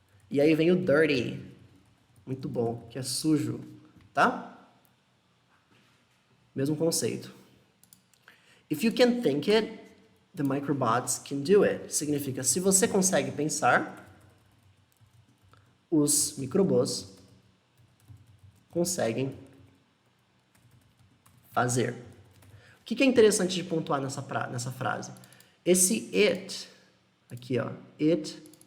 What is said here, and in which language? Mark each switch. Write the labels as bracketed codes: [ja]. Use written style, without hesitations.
[pt] E aí vem o dirty, muito bom, que é sujo, tá? Mesmo conceito. [en] If you can think it, the microbots can do it. [pt] Significa, se você consegue pensar, os microbos conseguem fazer. O que é interessante de pontuar nessa frase? Esse it, aqui ó, it.